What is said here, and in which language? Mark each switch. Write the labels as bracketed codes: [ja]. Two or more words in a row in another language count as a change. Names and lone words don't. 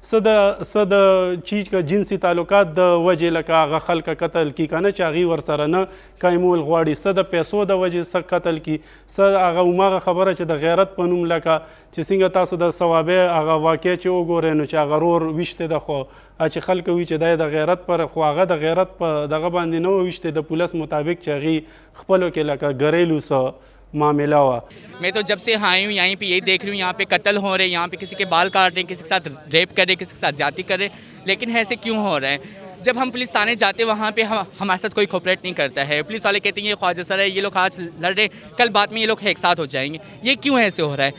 [ps] څه د چې جنسي تعلقات د وجې لکه هغه خلک قتل کي که نه چې هغې ورسره نه قایمول غواړي، څه د پیسو د وجې څه قتل کي، څه هغه هماغه خبره چې د غیرت په نوم لکه چې څنګه تاسو د ثوابې هغه واقع چې وګورئ نو چې هغه رور ویشتی ده، خو چې خلک وي چې دا د غیرت پر، خو هغه د غیرت په دغه باندې نه و ویشتی، د پولیس مطابق چې هغې خپلو کې لکه ګریلو څه معاملہ हुआ. [hi] मैं तो जब से आई हूँ यहीं पे यही देख रही हूँ, यहाँ पे कत्ल हो रहे हैं, यहाँ पे किसी के बाल काट रहे हैं, किसी के साथ रेप कर रहे हैं, किसी के साथ ज्यादती कर रहे हैं, लेकिन ऐसे क्यों हो रहा है? जब हम पुलिस थाने जाते हैं वहाँ पे हमारे साथ कोई कोऑपरेट नहीं करता है। पुलिस वाले कहते हैं ये ख्वाजा सर है, ये लोग आज लड़ रहे, कल बाद में ये लोग एक साथ हो जाएंगे, ये क्यों ऐसे हो रहा है?